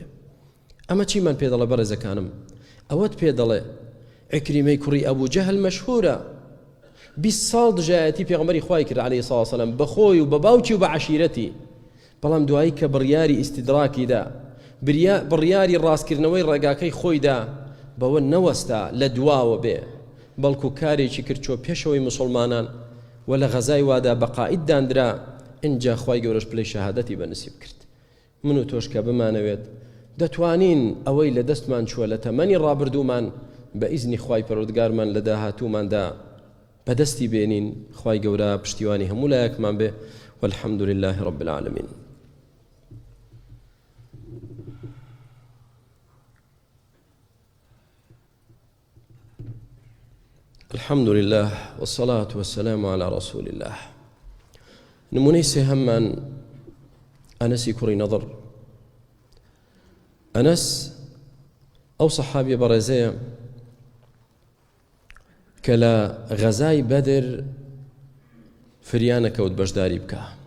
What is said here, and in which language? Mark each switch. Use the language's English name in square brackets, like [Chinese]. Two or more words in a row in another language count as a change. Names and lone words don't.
[Central Kurdish] ئەمە چیمان پێ دەڵێ بەڕێزەکانم؟ ئەوەت پێ دەڵێ عیکریمەی کوڕی ئەبوو جەهل مەشهورە، 20 ساڵ دژایەتی پێغەمبەری خوای کرد [Arabic] عەلەیهی سەڵاتو وسەلام [Central Kurdish] بە خۆی و بە باوکی و بە عەشیرەتی، بەڵام دوایی کە بڕیاری ئیستیدراکیدا، بڕیاری ڕاستکردنەوەی ڕێگاکەی خۆیدا، بەوە نەوەستا لە دواوە بێ، بەڵکو کارێکی کرد چۆ پێشەوەی مسلمانان و لە غەزای وادا بەقائید دانرا، ئینجا خوای گەورەش پلەی شەهادەتی بەنسیب کرد. من و تۆش کە بمانەوێت دەتوانین ئەوەی لە دەستمان چووە لە تەمەنی ڕابردوومان بە ئیزنی خوای پەروەردگارمان لە داهاتووماندا بەدەستی بێنین. خوای گەورە پشتیوانی هەموو لایەکمان بێ، [Arabic] والحمد لله رب العالمين. الحمد لله والصلاة والسلام على رسول الله. [Central Kurdish] نمونەی سێهەممان ئەنەسی کوڕی نەضر. ئەنەس ئەو سەحابیە بەڕێزەیە کە لە غەزای بەدر فریانەکەوت بەشداری بکە.